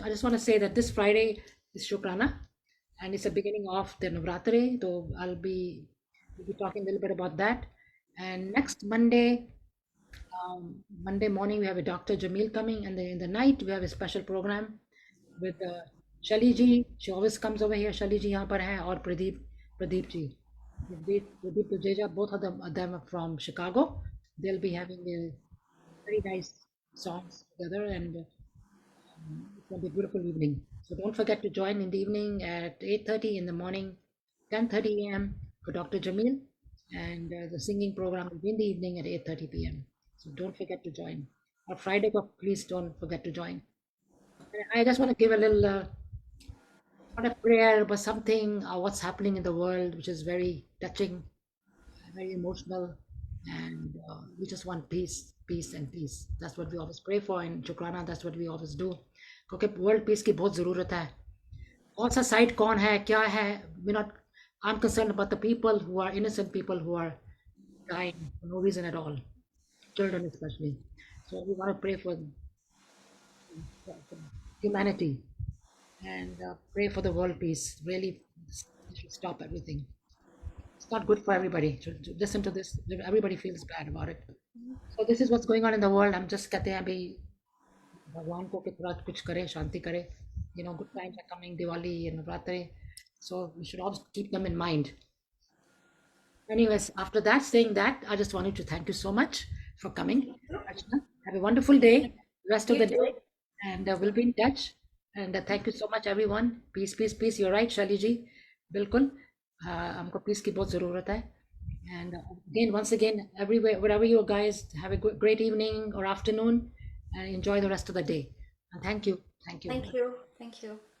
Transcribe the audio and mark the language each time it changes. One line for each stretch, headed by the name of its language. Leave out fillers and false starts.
English: I just want to say that this Friday is Shukrana, and it's the beginning of the Navratri. So we'll be talking a little bit about that. And next Monday, Monday morning, we have a Dr. Jamil coming, and in the night we have a special program with Shali ji. She always comes over here.
Hindi: Shali ji यहाँ पर हैं, और Pradeep ji.
English: Pradeep Tujeja, both of them are from Chicago. They'll be having a very nice songs together, and it's going to be a beautiful evening. So don't forget to join in the evening at 8:30 in the morning, 10:30 a.m. for Dr. Jamil, and the singing program will be in the evening at 8:30 p.m. So don't forget to join. Or Friday, please don't forget to join. I just want to give a little, not a prayer, but something, what's happening in the world, which is very touching, very emotional, and we just want peace, peace and peace. That's what we always pray for in Shukrana. That's what we always do.
Hindi: क्योंकि world peace की बहुत ज़रूरत है. कौन सा side कौन है क्या है,
English: we're not, I'm concerned about the people who are innocent, people who are dying for no reason at all, children especially. So we want to pray for humanity and pray for the world peace. Really, we should stop everything. It's not good for everybody to listen to this. Everybody feels bad about it. So this is what's going on in the world. I'm just
Hindi: कहते हैं अभी भगवान को कि थोड़ा कुछ करे, शांति करे.
English: Good times are coming, Diwali and Navratri. So we should always keep them in mind. Anyways, after that, saying that, I just wanted to thank you so much for coming. Archana. Have a wonderful day, rest of the day, and we'll be in touch. And thank you so much, everyone. Peace, peace, peace. You're right, Shali ji.
Hindi: बिल्कुल हमको peace की बहुत ज़रूरत है.
English: And again, once again, everywhere, wherever you guys, have a great evening or afternoon, and enjoy the rest of the day. And thank you. Thank you. Thank you. Thank you.